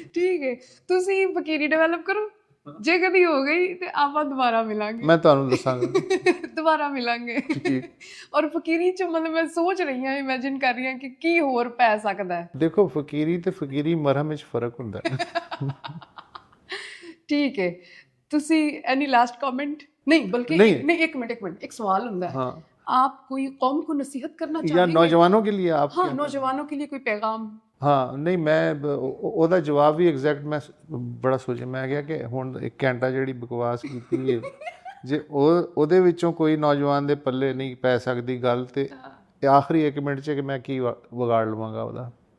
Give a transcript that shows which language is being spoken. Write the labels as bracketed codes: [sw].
[pa] ਠੀਕ ਹੈ, ਤੁਸੀਂ ਫਕੀਰੀ ਡਿਵੈਲਪ ਕਰੋ। ਜੇ ਕਦੀ ਹੋ ਗਈ ਤੇ ਆਪਾਂ ਦੁਬਾਰਾ ਮਿਲਾਂਗੇ। ਮੈਂ ਤੁਹਾਨੂੰ ਦੱਸਾਂਗਾ। ਦੁਬਾਰਾ ਮਿਲਾਂਗੇ। ਔਰ ਫਕੀਰੀ 'ਚ ਮਤਲਬ ਮੈਂ ਸੋਚ ਰਹੀ ਹਾਂ, ਇਮੇਜਿਨ ਕਰ ਰਹੀ ਹਾਂ ਕਿ ਕੀ ਹੋਰ ਪੈ ਸਕਦਾ ਹੈ। ਦੇਖੋ ਫਕੀਰੀ ਤੇ ਫਕੀਰੀ ਮਰਹਮ ਵਿੱਚ ਫਰਕ ਹੁੰਦਾ ਹੈ। ਠੀਕ ਹੈ, ਤੁਸੀਂ ਐਨੀ ਲਾਸਟ ਕमेंट? [hi] नहीं बल्कि नहीं, एक मिनट एक सवाल होता है। हाँ। आप कोई कौम को नसीहत करना चाहेंगे? या नौजवानों के लिए आप? हाँ, नौजवानों के लिए कोई पैगाम? हाँ नहीं, मैं [pa] ਉਹਦਾ ਜਵਾਬ ਵੀ ਐਗਜ਼ੈਕਟ ਮੈਂ ਬੜਾ ਸੋਚਿਆ। ਮੈਂ ਕਿਹਾ ਕਿ ਹੁਣ 1 ਘੰਟਾ ਜਿਹੜੀ ਬਕਵਾਸ ਕੀਤੀ ਹੈ, ਜੇ ਉਹਦੇ ਵਿੱਚੋਂ ਕੋਈ ਨੌਜਵਾਨ ਦੇ ਪੱਲੇ ਨਹੀਂ ਪੈ ਸਕਦੀ ਗੱਲ ਤੇ ਆਖਰੀ 1 ਮਿੰਟ 'ਚ ਕਿ ਮੈਂ ਕੀ ਵਿਗਾੜ ਲਵਾਂਗਾ ਉਹਦਾ।